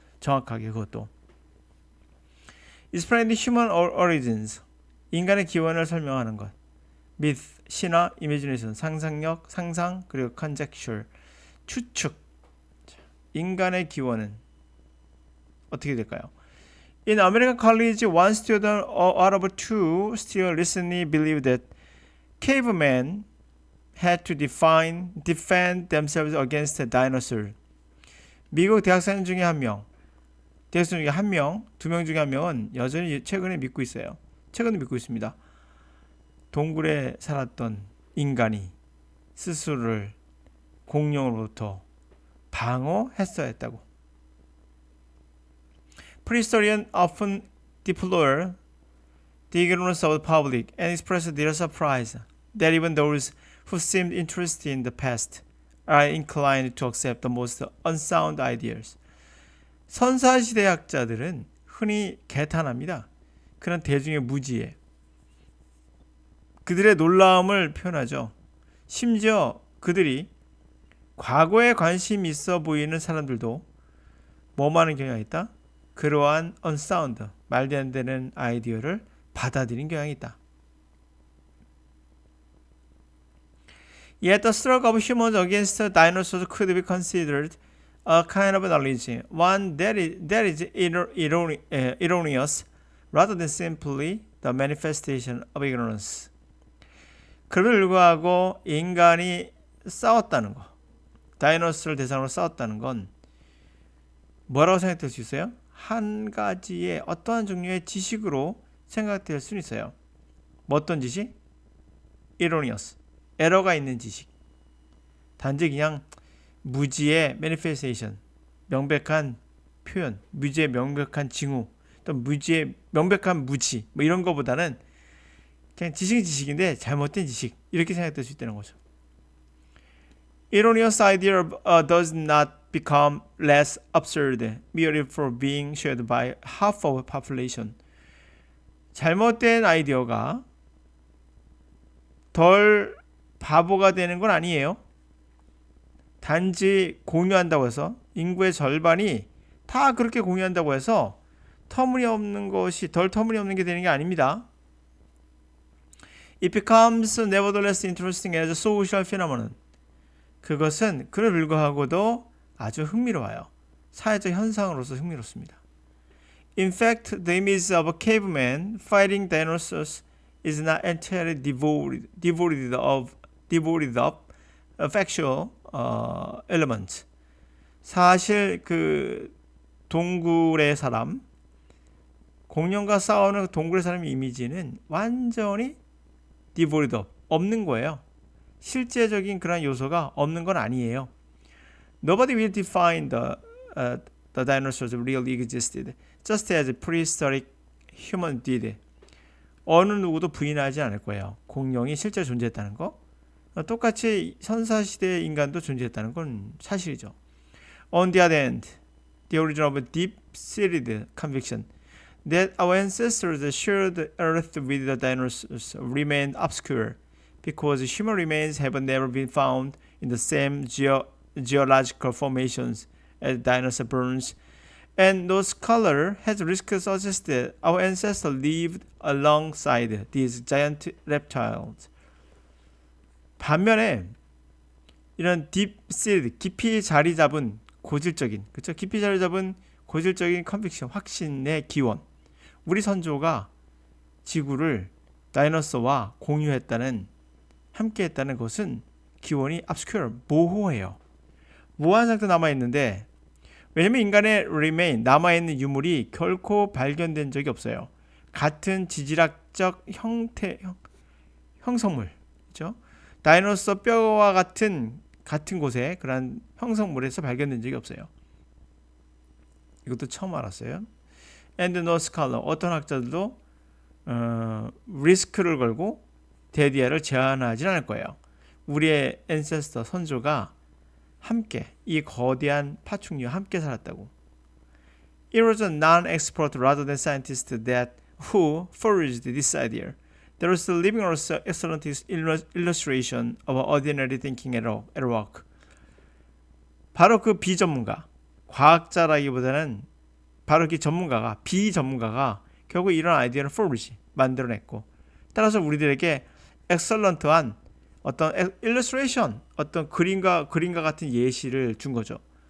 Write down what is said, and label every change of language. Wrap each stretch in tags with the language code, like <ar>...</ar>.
<ko>정확하게 그것도.</ko> <en>Explain the human origins. 인간의 기원을 설명하는 것. myth, 신화, imagination, 상상력, 상상, 그리고 conjecture, 추측.</en> <ko>인간의 기원은 어떻게 될까요?</ko> <en>In American college, one student out of two still recently believed that cavemen had to defend themselves against a dinosaur.</en> <ko>미국 대학생 중에 한 명, 대학생 중에 한 명, 두 명 중에 한 명은 여전히 최근에 믿고 있어요. 최근에 믿고 있습니다. 동굴에 살았던 인간이 스스로를 공룡으로부터 방어했어야 했다고.</ko> <en>Prehistorians often deplore the ignorance of the public and express their surprise that even those who seemed interested in the past are inclined to accept the most unsound ideas.</en> <ko>선사시대 학자들은 흔히 개탄합니다. 그런 대중의 무지에 그들의 놀라움을 표현하죠. 심지어 그들이 과거에 관심 있어 보이는 사람들도 뭐하는 경향이 있다? 그러한 unsound, 말도 안 되는 아이디어를 받아들인 경향이 있다.</ko> <en>Yet the struggle of humans against dinosaurs could be considered a kind of knowledge, one that is erroneous rather than simply the manifestation of ignorance.</en> <ko>그럼에도 불구하고 인간이 싸웠다는 거, 다이너스를 대상으로 싸웠다는 건 뭐라고 생각될 수 있어요? 한 가지의 어떠한 종류의 지식으로 생각될 수는 있어요. 뭐 어떤 지식? erroneous, 에러가 있는 지식. 단지 그냥 무지의 manifestation, 명백한 표현, 무지의 명백한 징후, 또 무지의 명백한 무지, 뭐 이런 거보다는 그냥 지식은 지식인데 잘못된 지식, 이렇게 생각될 수 있다는 거죠.</ko> <en>Erroneous idea does not become less absurd merely for being shared by half of the population.</en> <ko>잘못된 아이디어가 덜 바보가 되는 건 아니에요. 단지 공유한다고 해서 인구의 절반이 다 그렇게 공유한다고 해서 터무니없는 것이 덜 터무니없는 게 되는 게 아닙니다.</ko> <en>It becomes nevertheless interesting as a social phenomenon.</en> <ko>그것은 그를 불구하고도 아주 흥미로워요. 사회적 현상으로서 흥미롭습니다.</ko> <en>In fact, the image of a caveman fighting dinosaurs is not entirely devoid of factual elements.</en> <ko>사실 그 동굴의 사람, 공룡과 싸우는 동굴의 사람의 이미지는 완전히 devoid of, 없는 거예요. 실제적인 그런 요소가 없는 건 아니에요.</ko> <en>Nobody will define the dinosaurs really existed, just as prehistoric human did.</en> <ko>어느 누구도 부인하지 않을 거예요. 공룡이 실제로 존재했다는 거. 똑같이 선사시대의 인간도 존재했다는 건 사실이죠.</ko> <en>On the other hand, the origin of a deep-seated conviction that our ancestors shared Earth with the dinosaurs remained obscure because human remains have never been found in the same geological formations as dinosaur bones, and no scholar has risked to suggest that our ancestors lived alongside these giant reptiles.</en> <ko>반면에 이런 딥시드, 깊이 자리 잡은 고질적인, 그렇죠? 깊이 자리 잡은 고질적인 컨빅션, 확신의 기원. 우리 선조가 지구를 다이너소와 공유했다는, 함께했다는 것은 기원이 obscure, 모호해요. 모호한 상태 남아있는데, 왜냐면 인간의 remain, 남아있는 유물이 결코 발견된 적이 없어요. 같은 지질학적 형성물, 그렇죠? 다이너소 뼈와 같은 곳에 그런 형성물에서 발견된 적이 없어요. 이것도 처음 알았어요.</ko> <en>And no scholar,</en> <ko>어떤 학자들도 리스크를 걸고 데디아를 제한하지 않을 거예요. 우리의 ancestor, 선조가 함께 이 거대한 파충류와 함께 살았다고.</ko> <en>It was a non-expert rather than scientist that who forged this idea. There was a living also excellent illustration of ordinary thinking at work.</en> <ko>바로 그 비전문가, 과학자라기보다는 바로 그 전문가가, 비전문가가 결국 이런 아이디어를 forge, 만들어냈고, 따라서 우리들에게 excellent한 어떤 illustration, 어떤 그림과 같은 예시를 준 거죠.</ko>